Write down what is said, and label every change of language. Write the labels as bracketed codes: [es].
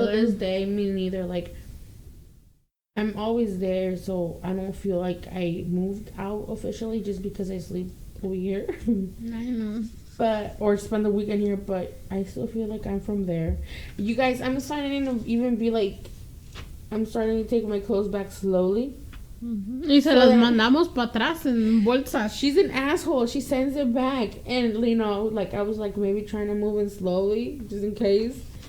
[en] I think till this day, me neither. Like, I'm always there, so I don't feel like I moved out officially just because I sleep over here. I know. Or spend the weekend here, but I still feel like I'm from there. You guys, I'm starting to even be like, I'm starting to take my clothes back slowly. [es] Y se las mandamos para atrás en bolsas. [en] She's an asshole. She sends it back. And, like, I was, like, maybe trying to move in slowly, just in case.